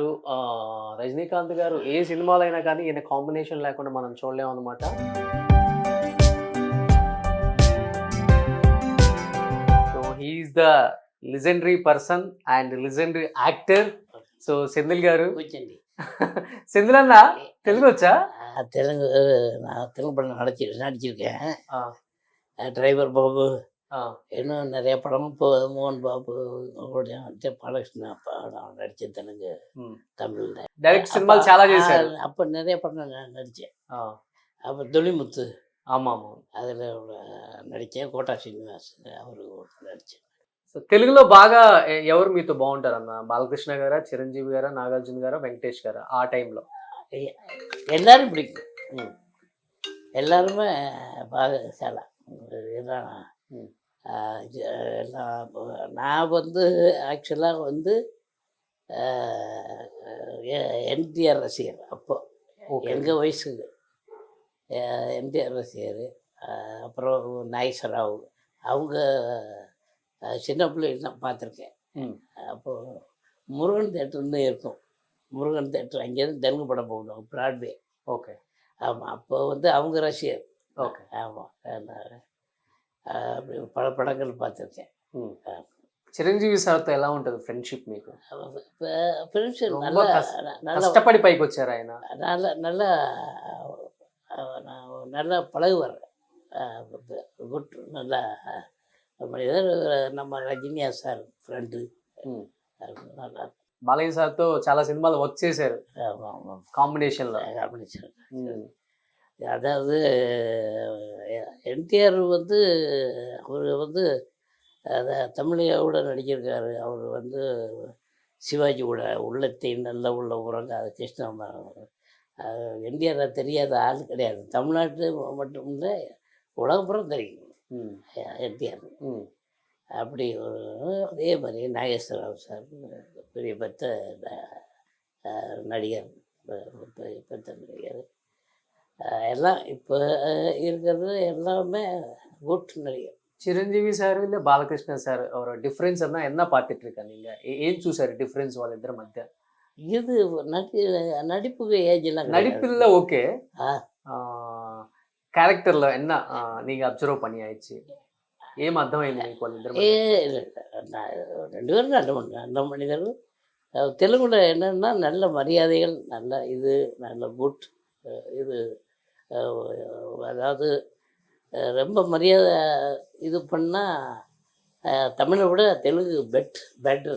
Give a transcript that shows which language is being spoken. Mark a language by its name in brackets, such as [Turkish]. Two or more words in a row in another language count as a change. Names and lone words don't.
[Telugu] రజనీకాంత్ గారు ఏ సినిమాలో అయినా కానీ ఈయన కాంబినేషన్ లేకుండా మనం చూడలేము అనమాట. [English] so he is the legendary person and legendary actor. [Telugu] సో సెంధిల్ గారు, [Tamil] செந்தில் அண்ணா தெலுங்கு வச்சா? தெலுங்கு நான் தெலுங்கு படம் நடிச்சிருக்கேன். டிரைவர் பாபு, இன்னும் நிறைய படம். இப்போ மோகன் பாபு பாலகிருஷ்ண படம் நடித்தேன் தெலுங்கு, தமிழில். [Telugu] డైరెక్ట్ సినిమాలు చాలా చేశారు. [Tamil] அப்போ நிறைய படம் நடித்தேன். அப்போ தொழில்முத்து, ஆமாம், அதில் நடித்தேன். கோட்டா ஸ்ரீனிவாஸ் அவரு நடித்தேன். [Telugu] సో తెలుగులో బాగా ఎవరు మీతో బాగుంటారు అన్న? బాలకృష్ణ గారా, చిరంజీవి గారా, నాగార్జున గారా, వెంకటేష్ గారా ఆ టైంలో? [Tamil] எல்லாரும் பிடிக்கும். எல்லாருமே பாகசாலா எல்லாம். நான் வந்து ஆக்சுவலாக வந்து என்டிஆர் ரசிகர். அப்போ எங்கள் வயசுக்கு என்டிஆர் ரசிகர். அப்புறம் நாகேஸ்வரராவ் அவங்க சின்ன பிள்ளைகள் தான் பார்த்துருக்கேன். அப்போது முருகன் தேட்டர்னு இருக்கும். முருகன் தேட்டர் அங்கேருந்து தெலுங்கு படம் போடுவோம், பிராட்வே. ஓகே. ஆமாம், அப்போ வந்து அவங்க ரசிகர். ஓகே. ஆமாம், அப்படி பல படங்கள் பார்த்துருக்கேன். [Telugu] చిరంజీవి సార్తో ఎలా ఉంటుంది ఫ్రెండ్షిప్ మీకు? [Tamil] ఫ్రెండ్షిప్ நல்லா [Telugu] కష్టపడి పైకి వచ్చారు ఆయన. [Tamil] நல்லா நல்லா பழகுவார். குட், நல்லா மனிதர். நம்ம ரஜினியா சார் ఫ్రెండ్. [Telugu] బాలయ్య సార్తో చాలా సినిమాలు వర్క్ చేశారు కాంబినేషన్లో. [Tamil] அதாவது என்டிஆர் வந்து அவர் வந்து தமிழையோட நடிச்சிருக்காரு. அவர் வந்து சிவாஜி கூட உள்ளத்தை நல்ல உள்ள உறங்க, அது கிருஷ்ணன். என்டிஆர் தெரியாத ஆள் கிடையாது. தமிழ்நாட்டு மட்டும் இல்லை, உலகப்புறம் தெரியும் என்டிஆர். அப்படி ஒரு அதே மாதிரி நாகேஸ்வரராவ் சார் பெரிய பெத்த நடிகர், பெத்த நடிகர். எல்லாம் இப்போ இருக்கிறது எல்லாமே குட் நடிகர். చిరంజీవి సార్ இல்லை బాలకృష్ణ సార్ அவரோட டிஃப்ரென்ஸ் என்ன பார்த்துட்டு இருக்கா நீங்க? [Telugu] ஏன் చూసారు డిఫరెన్స్ వాళ్ళిద్దరి మధ్య? [Tamil] இது நடிப்புக்கு ஏஜ்லாம் நடிப்பில் ஓகே, క్యారెక్టర్లో என்ன நீங்க அப்சர்வ் பண்ணி ஆயிடுச்சு? [Telugu] ఏం అర్థమైంది మీకు వాళ్ళిద్దరు? [Tamil] ரெண்டு பேரும் நல்ல மனிதர்கள். தெலுங்குல என்னென்னா நல்ல மரியாதைகள், நல்ல இது, நல்ல குட் இது. அதாவது ரொம்ப மரியாதை இது பண்ணால் தமிழை விட தெலுங்கு பெட்டர்.